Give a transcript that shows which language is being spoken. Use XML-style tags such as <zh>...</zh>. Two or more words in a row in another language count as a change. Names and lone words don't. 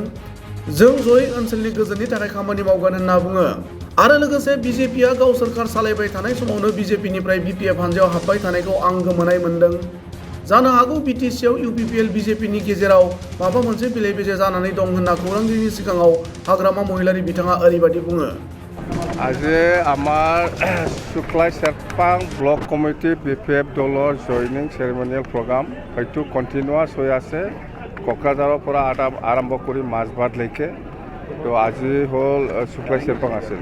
<brx>जों जयै ओनसोलनि गोजोननि थाखाय खामानि मावगोन होनना बुङो। आरो लोगोसे बिजेपिआ गाव सोरखार सालायबाय थानाय समावनो बिजेपिनिफ्राय बिपिएफ हान्जायाव हाबबाय थानायखौ आं गोमोनाय मोनदों। जानो हागौ बिटिसिआव इउपिपिएल बिजेपिनि गेजेराव माबा मोनसे बेले बेजे जानानै दं होनना खौरांगिरिनि सिगाङाव हाग्रामा महिलारि बिथाङा ओरैबायदि बुङो।</brx> <as>আজি আমাৰ শুক্লাই চেৰপাং ব্লক কমিটি বিপিএফ দলৰ জইনিং চেৰিমনিয়েল প্ৰগ্ৰাম হয়তো কণ্টিনিউৱাছ হৈ আছে কোকৰাঝাৰৰ পৰা আৰম্ভ কৰি মাজবাটলৈকে। তো আজি হ'ল শুক্লাই চেৰপাং আছিল।</as>